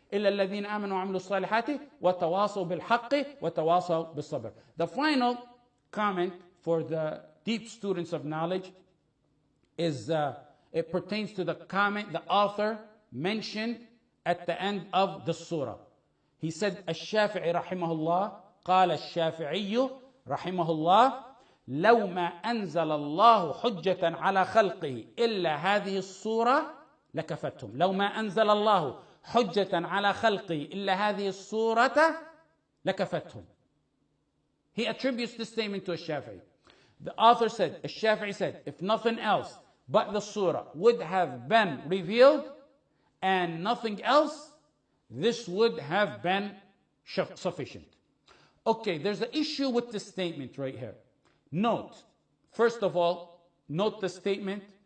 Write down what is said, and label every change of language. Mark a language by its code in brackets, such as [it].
[ar] إِلَّا الَّذِينَ آمَنُوا وَعَمِلُوا الصَّالِحَاتِ وَتَوَاصَوْا بِالْحَقِّ وَتَوَاصَوْا بِالصَّبْرِ. [en] The final comment for the deep students of knowledge is it pertains to the comment the author mentioned at the end of the surah. He said, [ar] الشافعي رحمه الله قال الشافعي رحمه الله لو ما أنزل الله حجة على خلقه إلا هذه السورة لكفتهم. لو ما أنزل الله حجة على خلقه إلا هذه السورة لكفتهم. [en] He attributes this statement to Shafi'i. The author said, Shafi'i said, if nothing else but the surah would have been revealed and nothing else, this would have been sufficient. Okay, there's an issue with this statement right here. Note, first of all, note the statement.